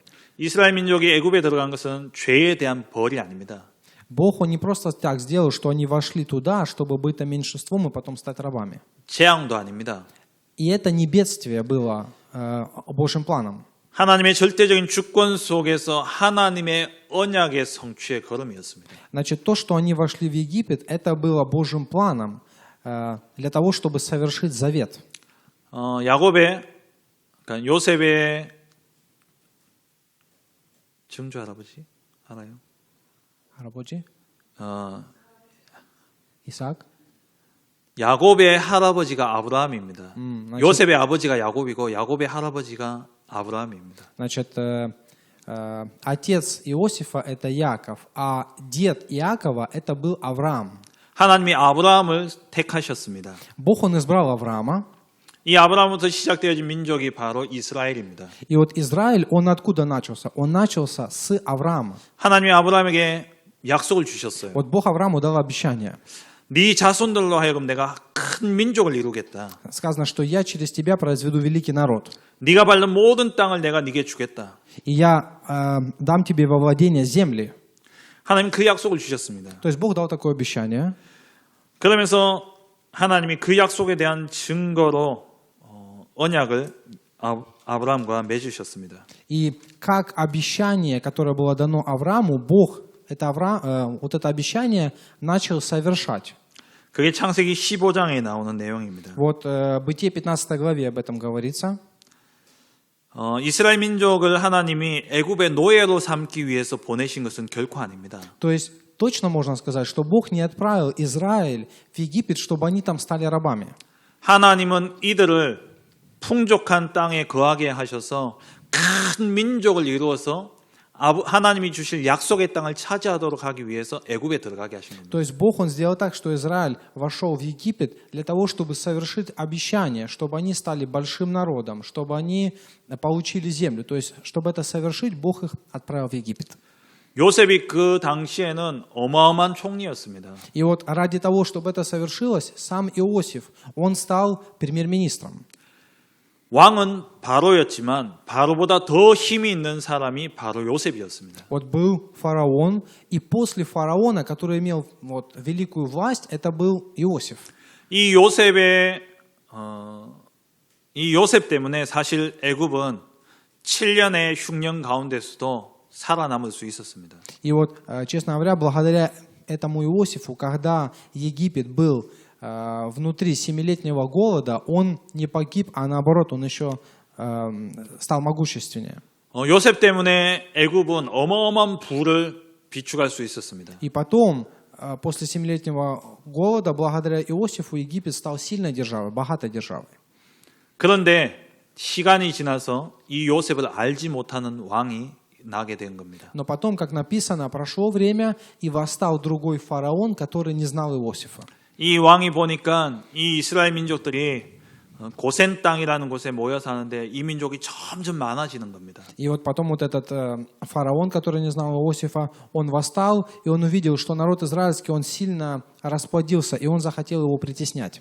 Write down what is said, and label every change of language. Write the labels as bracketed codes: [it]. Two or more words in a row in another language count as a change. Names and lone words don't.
[ko] 이스라엘 민족이 애굽에 들어간 것은 죄에 대한 벌이 아닙니다. [ru] Бог, Он не просто так сделал, что они вошли туда, чтобы быть меньшинством и потом стать рабами. [ko] 재앙도 아닙니다. [ru] И это не бедствие было Божьим планом. [ko] 하나님의 절대적인 주권 속에서 하나님의 언약의 성취의 걸음이었습니다. [ru] Значит, то, что они вошли в Египет, это было Божьим планом для того, чтобы совершить завет. [ko] 야곱의, 그러니까 요셉의 증조 할아버지 알아요? 할아버지? 이삭? 야곱의 할아버지가 아브라함입니다. [ru] значит, [ko] 요셉의 아버지가 야곱이고 야곱의 할아버지가 아브라함입니다. [ru] Значит, отец Иосифа – это Яков, а дед Иакова – это был Авраам. [ko] 하나님이 아브라함을 택하셨습니다. [ru] Бог, Он избрал Авраама. [ko] 이 아브라함부터 시작되어진 민족이 바로 이스라엘입니다. [ru] И вот Израиль, он откуда начался? Он начался с Авраама. [ko] 하나님이 아브라함에게 약속을 주셨어요. [ru] Вот Бог Аврааму дал обещание. [ko] 네 자손들로 하여금 내가 큰 민족을 이루겠다. [ru] Сказано, что я через тебя произведу великий народ. [ko] 네가 밟는 모든 땅을 내가 네게 주겠다. [ru] И я дам тебе во владение земли. [ko] 하나님 그 약속을 주셨습니다. [ru] То есть Бог дал такое обещание. [ko] 그러면서 하나님이 그 약속에 대한 증거로 언약을 아브라함과 맺으셨습니다. [ru] И как обещание, которое было дано Аврааму, Бог вот это обещание начал совершать. [ko] 그게 창세기 15장에 나오는 내용입니다. [ru] Вот Бытие 15 главе об этом говорится. [ko] 이스라엘 민족을 하나님이 애굽의 노예로 삼기 위해서 보내신 것은 결코 아닙니다. [ru] То есть точно можно сказать, что Бог не отправил Израиль в Египет, чтобы они там стали рабами. [ko] 하나님은 이들을 풍족한 땅에 거하게 하셔서 큰 민족을 이루어서 하나님이 주실 약속의 땅을 차지하도록 하기 위해서 애굽에 들어가게 하신 겁니다. [ru] То есть Бог, Он сделал так, что Израиль вошел в Египет для того, чтобы совершить обещание, чтобы они стали большим народом, чтобы они получили землю. То есть, чтобы это совершить, Бог их отправил в Египет. [ko] 요셉이 그 당시에는 어마어마한 총리였습니다. [ru] И вот ради того, чтобы это совершилось, сам Иосиф, он стал премьер-министром. [ko] 왕은 바로였지만 바로보다 더 힘이 있는 사람이 바로 요셉이었습니다. [ru] Вот был фараон, и после фараона, который имел вот великую власть, это был Иосиф. [ko] 이 요셉 때문에 사실 애굽은 7년의 흉년 가운데서도 살아남을 수 있었습니다. [ru] И вот, честно говоря, благодаря этому Иосифу, когда Египет был внутри 7-летнего голода он не погиб, а наоборот, он еще стал могущественнее. [ko] 요셉 때문에 애굽은 어마어마한 부를 비축할 수 있었습니다. [ru] И потом, после 7-летнего голода, благодаря Иосифу, Египет стал сильной державой, богатой державой. [ko] 그런데 시간이 지나서 이 요셉을 알지 못하는 왕이 나게 된 겁니다. [ru] Но потом, как написано, прошло время, и восстал другой фараон, который не знал Иосифа. [ko] 이 왕이 보니까 이 이스라엘 민족들이 고센 땅이라는 곳에 모여 사는데 이 민족이 점점 많아지는 겁니다. [ru] И вот потом вот этот фараон, который не знал Иосифа, он восстал, и он увидел, что народ израильский, он сильно расплодился, и он захотел его притеснять.